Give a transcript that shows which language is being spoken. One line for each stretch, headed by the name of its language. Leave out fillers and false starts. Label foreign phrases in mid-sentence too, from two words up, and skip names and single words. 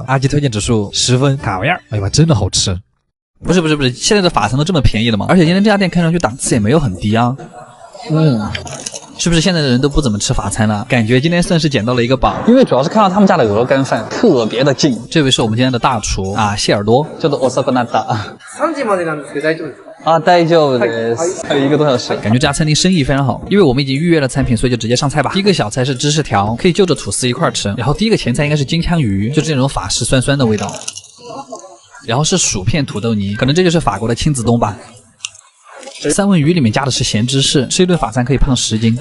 Chinese: 阿基推荐指数10分，卡玩意儿，哎呀，真的好吃。不是，现在的法餐都这么便宜了吗？而且今天这家店看上去档次也没有很低啊。是不是现在的人都不怎么吃法餐了？感觉今天算是捡到了一个宝，因为主要是看到他们家的鹅肝饭特别的近。这位是我们今天的大厨啊，谢耳朵，叫做
Japanese: 遅くなった。 3時までなんですけど大丈夫ですか？啊，大丈夫です。
Chinese: 还有1个多小时，感觉这家餐厅生意非常好，因为我们已经预约了餐品，所以就直接上菜吧。第一个小菜是芝士条，可以就着吐司一块吃。然后第一个前菜应该是金枪鱼，就是那种法式酸酸的味道。然后是薯片土豆泥，可能这就是法国的亲子冬吧。三文鱼里面加的是咸芝士，吃一顿法餐可以胖10斤。